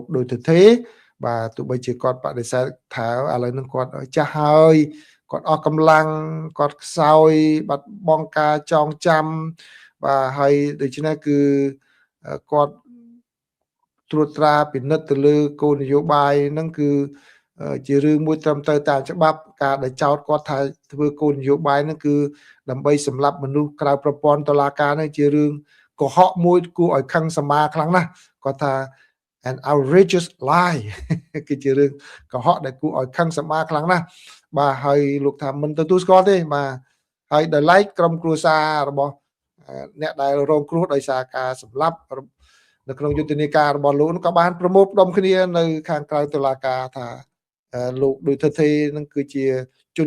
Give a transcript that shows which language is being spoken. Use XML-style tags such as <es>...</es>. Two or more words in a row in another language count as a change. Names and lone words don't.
<km>ដូចទៅទេបាទទោះបីជាគាត់បដិសេធថាឥឡូវនឹងគាត់ចាស់ហើយគាត់អស់កម្លាំងគាត់ខ្សោយបាត់បង់ការចងចាំបាទហើយដូច្នេះគឺគាត់ត្រួតត្រាពិនិត្យទៅលើគោលនយោបាយហ្នឹងគឺជារឿងមួយត្រឹមត្រូវតាមច្បាប់ការដែលចោទគាត់ថាធ្វើគោលនយោបាយហ្នឹងគឺដើម្បី សម្លាប់មនុស្សក្រៅប្រព័ន្ធតុលាការហ្នឹងជារឿងកុហកមួយគួរឲ្យខឹងសម្មាខ្លាំងណាស់គាត់ថា</km> <en>an outrageous lie</en> <km>គឺជារឿងកុហកដែលគួរឲ្យខឹងសម្មាខ្លាំងណាស់បាទហើយលោកថាមិនទទួលស្គាល់ទេបាទហើយដោយឡែកក្រុមគ្រួសាររបស់អ្នកដែលរងគ្រោះដោយសារការសម្លាប់នៅក្នុងយុទ្ធនាការរបស់លោកក៏បានប្រមូលផ្ដុំគ្នានៅខាងក្រៅតុលាការថាលោកដូចទៅទេនឹងគឺជាជន</km>